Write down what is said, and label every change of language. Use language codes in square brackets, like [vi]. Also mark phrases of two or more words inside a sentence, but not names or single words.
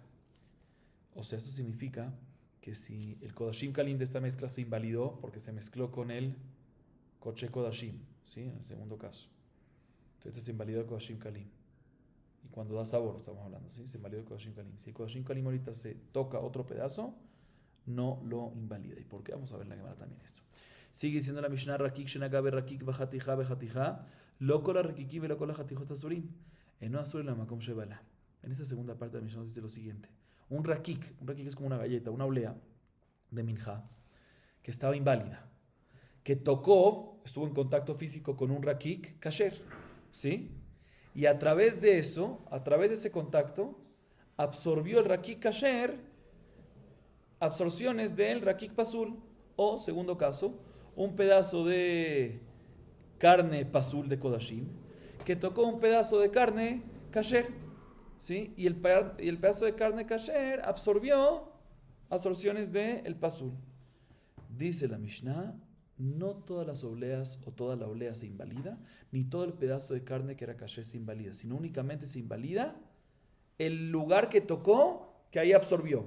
[es] O sea, esto significa que si el [he] קדשים קלים [es] de esta mezcla se invalidó porque se mezcló con el [he] קדשי קדשים, [es] ¿sí? En el segundo caso. Entonces se invalidó el [he] קדשים קלים. [es] Y cuando da sabor, estamos hablando, ¿sí? Se invalidó el [he] קדשים קלים. [es] Si el [he] קדשים קלים [es] ahorita se toca otro pedazo, no lo invalida. ¿Y por qué? Vamos a ver en la Gemara también esto. Sigue diciendo la Mishnah, [he] רקיק שנגע ברקיק וחתיכה בחתיכה, לא כל רקיקין ולא כל חתיכות אסורים. אינו אסור אלא מקום שבלע. [es] En esta segunda parte de la Mishnah nos dice lo siguiente. Un rakik es como una galleta, una oblea de minja, que estaba inválida, que estuvo en contacto físico con un [he] רקיק כשר, [es] ¿sí? Y a través de eso, a través de ese contacto, absorbió el [he] רקיק כשר [es] absorciones del [he] רקיק פסול, [es] o, segundo caso, un pedazo de carne pasul de Kodashim, que tocó un pedazo de carne kasher, ¿sí? Y el pedazo de carne kasher absorbió absorciones del pasul. Dice la Mishnah, no todas las obleas o toda la oblea se invalida, ni todo el pedazo de carne que era kasher se invalida, sino únicamente se invalida el lugar que tocó, que ahí absorbió.